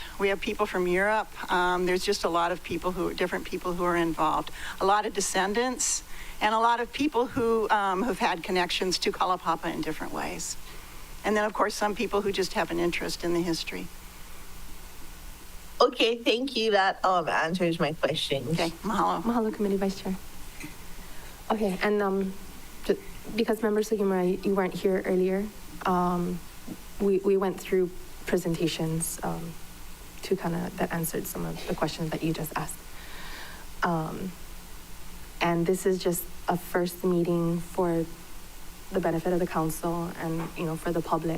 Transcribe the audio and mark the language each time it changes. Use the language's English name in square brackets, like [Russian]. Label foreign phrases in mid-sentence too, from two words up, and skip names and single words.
[English] We have people from Europe. There's just a lot of different people who are involved. A lot of descendants, and a lot of people who have had connections to Kalaupapa in different ways. And then, of course, some people who just have an interest in the history. Okay, thank you. That answers my question. Okay, mahalo. Mahalo, Committee Vice Chair. Okay, and because Member Sugimura, you weren't here earlier, we went through presentations to that answered some of the questions that you just asked. And this is just a first meeting for the benefit of the council and, for the public.